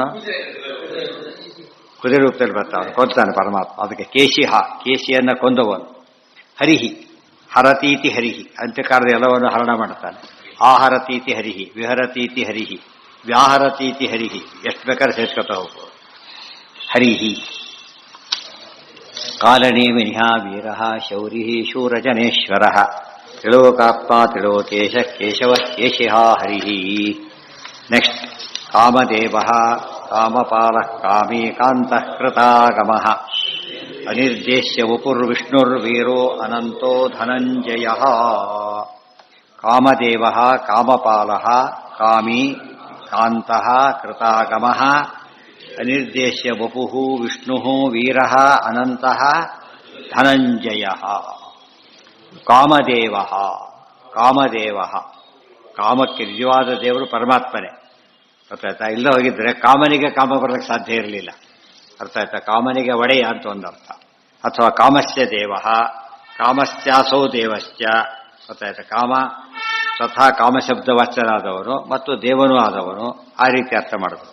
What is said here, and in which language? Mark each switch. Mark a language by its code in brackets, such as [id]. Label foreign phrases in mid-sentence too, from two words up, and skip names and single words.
[kn] ಕುದುರೆ ರೂಪದಲ್ಲಿ ಬರ್ತಾವನು, ಕೊಂತಾನೆ ಪರಮಾತ್ಮ. ಅದಕ್ಕೆ ಕೇಶಿಹ, ಕೇಶಿಯನ್ನ ಕೊಂದವನು. [sa] ಹರಿಹಿ, ಹರತೀತಿ ಹರಿಹಿ, [kn] ಅಂತ್ಯಕಾಲದ ಎಲ್ಲವನ್ನು ಹರಣ ಮಾಡ್ತಾನೆ. [sa] ಆಹರತೀತಿ ಹರಿಹಿ, ವಿಹರತೀತಿ ಹರಿಹಿ, ವ್ಯಾಹರತೀತಿ ಹರಿಹಿ. [kn] ಎಷ್ಟು ಬೇಕಾದ್ರೆ ಸೇರ್ಸ್ಕೊತಾ ಹೋಗ್ಬೋದು. [sa] ಹರಿಹಿ ಕಾಲನೇಮಿನಿಹ ವೀರಃ ಶೌರಿಃ ಶೂರಜನೇಶ್ವರಃ ತ್ರಿಲೋಕಾತ್ಮ ತ್ರಿಲೋಕೇಶ ಕೇಶವ ಕೇಶಿಹ ಹರಿಃ. ನೆಕ್ಸ್ಟ್ ಕಾಮದೇವಃ ಕಾಮಪಾಲಃ ಕಾಮೀ ಕಾಂತಃ ಕೃತಾಗಮಃ ಅನಿರ್ದೇಶ್ಯ ವಪುರ್ವಿಷ್ಣುರ್ವೀರೋ ಅನಂತೋ ಧನಂಜಯಃ. ಕಾಮದೇವಃ ಕಾಮಪಾಲಃ ಕಾಮೀ ಕಾಂತಃ ಕೃತಾಗಮಃ ಅನಿರ್ದೇಶ್ಯ ವಪುಃ ವಿಷ್ಣುಃ ವೀರಃ ಅನಂತಃ ಧನಂಜಯಃ. ಕಾಮದೇವಃ, ಕಾಮದೇವಃ, [kn] ಕಾಮಕ್ಕೆ ನಿಜವಾದ ದೇವರು ಪರಮಾತ್ಮನೇ. ಅರ್ಥ ಆಯ್ತಾ? ಇಲ್ಲ ಹೋಗಿದ್ರೆ ಕಾಮನಿಗೆ ಕಾಮ ಬರಲಿಕ್ಕೆ ಸಾಧ್ಯ ಇರಲಿಲ್ಲ. ಅರ್ಥ ಆಯ್ತಾ? ಕಾಮನಿಗೆ ಒಡೆಯ ಅಂತ ಒಂದರ್ಥ. ಅಥವಾ [sa] ಕಾಮಸ್ಯ ದೇವಃ, ಕಾಮಶ್ಚಾಸೌ ದೇವಶ್ಚ. [kn] ಅರ್ಥ ಆಯ್ತಾ? ಕಾಮ ಸ್ವತಃ ಕಾಮಶಬ್ದವಾಚ್ಯನಾದವನು ಮತ್ತು ದೇವನೂ ಆದವನು, ಆ ರೀತಿ ಅರ್ಥ ಮಾಡಬಹುದು.